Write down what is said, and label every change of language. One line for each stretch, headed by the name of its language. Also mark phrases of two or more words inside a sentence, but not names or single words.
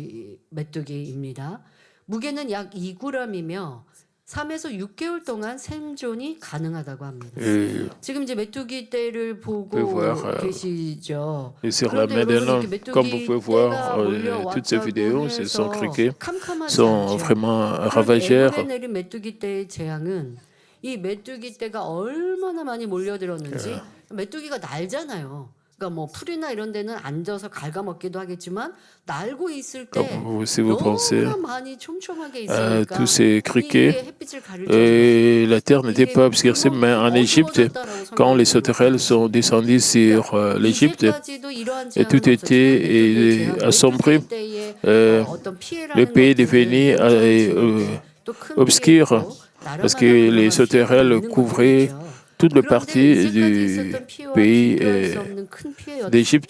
French: Et sur la main d'un homme, comme vous pouvez voir, toutes ces vidéos, ce sont criquets, sont vraiment ravageurs.
Korean: 이 메뚜기 떼가 얼마나 많이 몰려들었는지 메뚜기가 날잖아요. 그러니까 뭐 풀이나 이런 데는 앉아서 갉아먹기도 하겠지만 날고 있을 때 너무나 많이 촘촘하게 있으니까
French: tous ces criquets, la terre n'était pas obscurcie, mais en Égypte, quand les sauterelles sont descendues sur l'Égypte, et tout était assombri, le pays devenu obscur, parce que les sauterelles couvraient toute la partie du pays d'Égypte.